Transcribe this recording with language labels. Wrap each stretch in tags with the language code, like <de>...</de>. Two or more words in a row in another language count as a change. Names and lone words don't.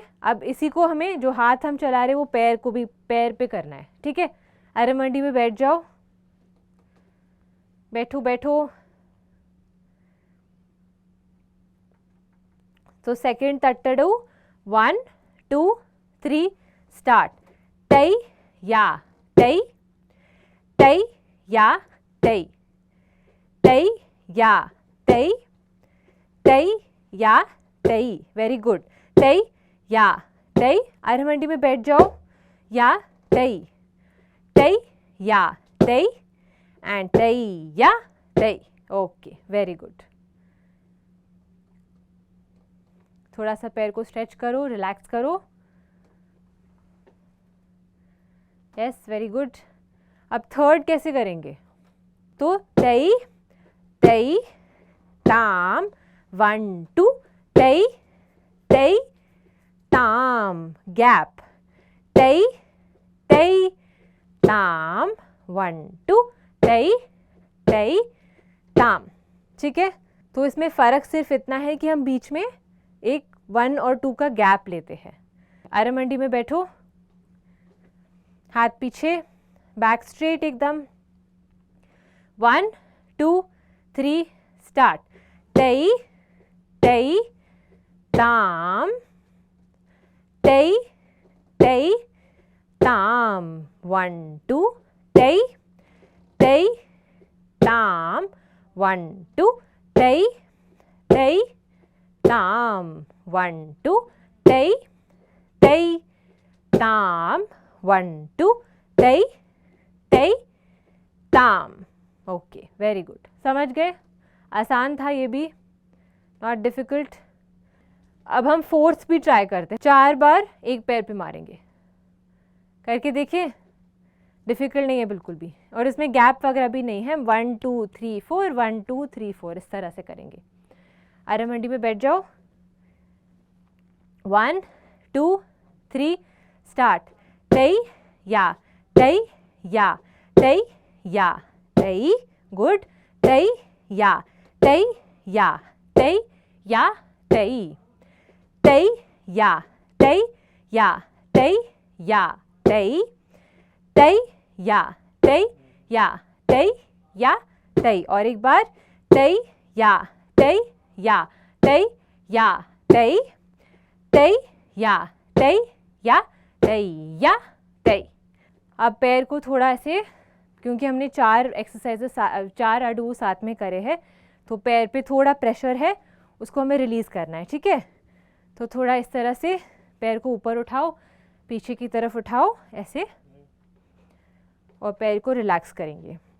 <hi>अब इसी को हमें, जो हाथ हम चला रहे हैं वो पैर को भी पैर पे करना है। ठीक है, अरामंडी में बैठ जाओ, बैठो बैठो। तो सेकंड तट्टाडू, 1 2 3 स्टार्ट। तई या तई, तई या तई, तई या तई, तई या तई,</hi> <en>very good. तई या तई,</en> <hi>अरामंडी में बैठ जाओ, या तई, तई या तई एंड तई या तई।</hi> <en>okay, very good.</en> <hi>थोड़ा सा पैर को स्ट्रेच करो, रिलैक्स करो।</hi> <en>yes, very good.</en> <hi>अब थर्ड कैसे करेंगे? तो तई तई ताम, 1 2, तई तई ताम, गैप, तई तई ताम, 1 2, तई तई ताम। ठीक है, तो इसमें फ़र्क सिर्फ इतना है कि हम बीच में एक 1 और 2 का गैप लेते हैं। आरामंडी में बैठो, हाथ पीछे,</hi> <en>back straight</en> <hi>एकदम। 1 2 3 स्टार्ट। तई तई ताम, तई तई ताम, 1 2, तई तई ताम, 1 2, तई तई ताम, 1 2, तई तई ताम, 1 2, तई तई ताम।</hi> <en>okay, very good.</en> <hi>समझ गए? आसान था ये भी,</hi> <en>not difficult.</en> <hi>अब हम फोर्थ भी ट्राई करते हैं। 4 बार एक पैर पे मारेंगे, करके देखिए। डिफिकल्ट नहीं है बिल्कुल भी, और इसमें गैप वगैरह भी नहीं है। 1 2 3 4, 1 2 3 4, इस तरह से करेंगे। आरामंडी में बैठ जाओ। 1 2 3 स्टार्ट। तई या तई या तई या तई, गुड। तई या तई या तई या तई, तई या तई या तई या तई, तई या तई या तई या तई। और एक बार, तई या तई या तई या तई, तई या तई या तई या तई। अब पैर को थोड़ा ऐसे, क्योंकि हमने 4 एक्सरसाइजेस 4 अडू साथ में करे हैं, तो पैर पे थोड़ा प्रेशर है, उसको हमें रिलीज़ करना है। ठीक है, तो थोड़ा इस तरह से पैर को ऊपर उठाओ, पीछे की तरफ उठाओ ऐसे, और पैर को रिलैक्स करेंगे।</hi>